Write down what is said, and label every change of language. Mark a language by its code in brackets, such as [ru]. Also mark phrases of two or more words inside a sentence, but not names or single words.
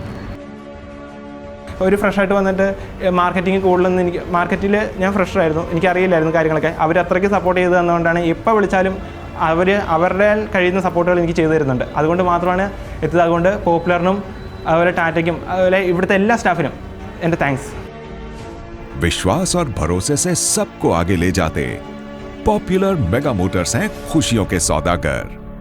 [ml] ഒരു ഫ്രഷായിട്ട് വന്നിട്ട് മാർക്കറ്റിംഗ് കൂടുതലൊന്നും മാർക്കറ്റിൽ ഞാൻ ഫ്രഷറായിരുന്നു, എനിക്കറിയില്ലായിരുന്നു കാര്യങ്ങളൊക്കെ. അവർ അത്രയ്ക്ക് സപ്പോർട്ട് ചെയ്ത് തന്നുകൊണ്ടാണ് ഇപ്പോൾ വിളിച്ചാലും അവരുടെ കഴിയുന്ന സപ്പോർട്ടുകൾ എനിക്ക് ചെയ്തു തരുന്നുണ്ട്. അതുകൊണ്ട് മാത്രമാണ് എത്തിയത്. അതുകൊണ്ട് പോപ്പുലറിനും അതുപോലെ ടാറ്റയ്ക്കും അതുപോലെ ഇവിടുത്തെ എല്ലാ സ്റ്റാഫിനും എൻ്റെ താങ്ക്സ്. [hi] विश्वास और भरोसे से सबको आगे ले जाते पॉपुलर मेगा मोटर्स हैं खुशियों के सौदागर।